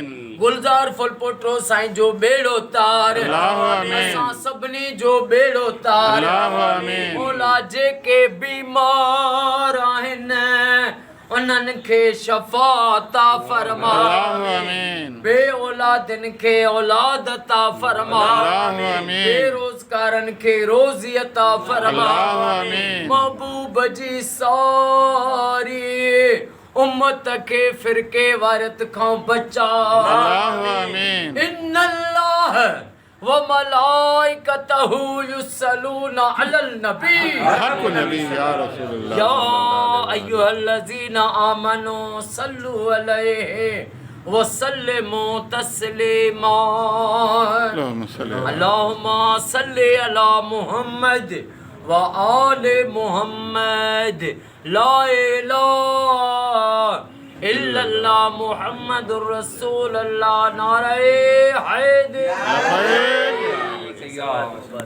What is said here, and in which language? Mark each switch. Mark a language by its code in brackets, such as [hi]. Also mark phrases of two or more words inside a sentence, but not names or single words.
[sd] गुलजार फुलपोटो साईं जो बेड़ो तार असां सभिनी जो बेड़ो तार मौला जेके बीमार आहिनि उन्हनि खे शफ़ा अता फरमा बे औलादनि खे औलाद अता फरमा बेरोज़गारनि खे रोज़ी अता फरमा महबूब जी सारी उम्मत के फिरके वारत खां बचा [ar] إن الله وملائكته يصلون على النبي حق نبي يا رسول الله يا أيها الذين آمنوا صلوا عليه وسلموا تسليما اللهم صل على محمد وآل محمد لا إله إلا الله محمد رسول الله [ur] نعرہ حیدر